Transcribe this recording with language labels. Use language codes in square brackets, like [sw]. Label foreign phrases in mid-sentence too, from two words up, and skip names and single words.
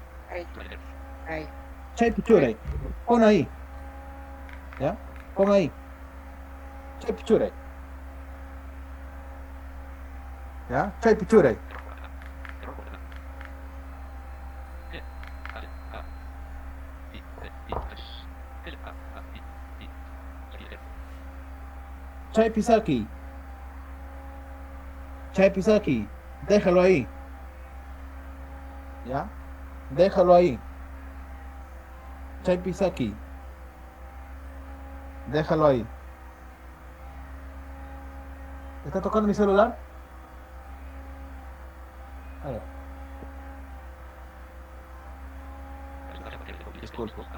[qu] Chay pichuray. [es] Pon ahí. ¿Ya? Pon ahí. [qu] Chay pichuray. ¿Ya? Chay pichuray. Chay pisaki. Chay pisaki. [es] Déjalo ahí. ¿Ya? Déjalo ahí. [qu] Chay pisaki. [es] Déjalo ahí. ¿Está tocando mi celular? A ver. Disculpe.